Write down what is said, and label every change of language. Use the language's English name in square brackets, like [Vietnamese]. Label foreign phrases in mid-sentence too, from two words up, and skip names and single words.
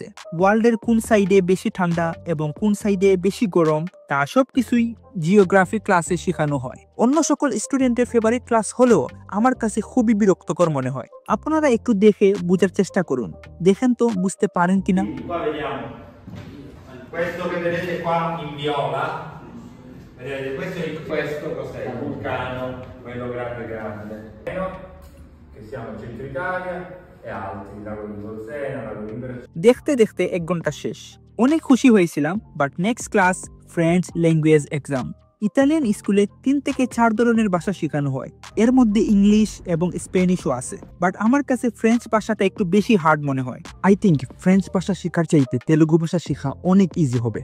[Bangla] ওয়ার্ল্ডের কোন সাইডে বেশি ঠান্ডা এবং কোন সাইডে বেশি গরম, তা সব কিছুই [English] geography classe [Bangla] শেখানো হয়। অন্য সকল স্টুডেন্টের [English] favourite class [Bangla] হলেও আমার কাছে খুবই বিরক্তকর মনে হয়। আপনারা একটু দেখে বোঝার চেষ্টা করুন, দেখেন তো বুঝতে পারেন কিনা। [Italian] Qua vediamo questo che vedete qua in viola, vedete questo cos'è? Il vulcano, quello grande grande, che siamo in centro Italia e altri, lago di Bolsena, lago di Brescia. [Bangla] দেখতে দেখতে 1 ঘন্টা শেষ। অনেক খুশি হয়েছিলাম, বাট [English] next class French language exam. [Bangla] ইতালিয়ান স্কুলে 3 থেকে 4 ধরনের ভাষা শেখানো হয়। এর মধ্যে ইংলিশ এবং স্প্যানিশও আছে, বাট আমার কাছে ফ্রেঞ্চ ভাষাটা একটু বেশি হার্ড মনে হয়। [English] I think [Bangla] ফ্রেঞ্চ ভাষা শেখার চাইতে তেলুগু ভাষা শেখা অনেক ইজি হবে।